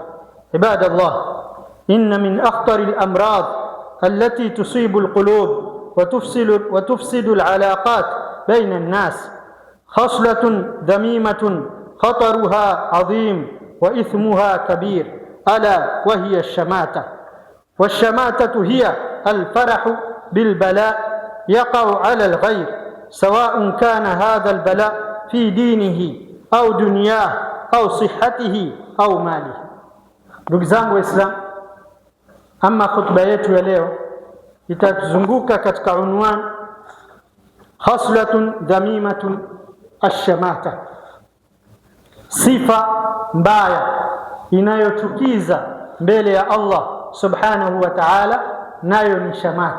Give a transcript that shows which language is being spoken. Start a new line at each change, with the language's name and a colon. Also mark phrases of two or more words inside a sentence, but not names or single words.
Arabic: عباد الله، إن من أخطر الأمراض التي تصيب القلوب وتفسد العلاقات بين الناس خصلة ذميمة خطرها عظيم وإثمها كبير، ألا وهي الشماتة. والشماتة هي الفرح بالبلاء يقع على الغير، سواء كان هذا البلاء في دينه أو دنياه أو صحته أو ماله.
Swahili: Ndugu zangu Waislamu, ama khutba yetu ya leo itatuzunguka katika unwani
Arabic: خصلة ذميمة الشماتة,
Swahili: sifa mbaya inayochukiza mbele ya Allah
Arabic: سبحانه وتعالى,
Swahili: nayo ni shamata.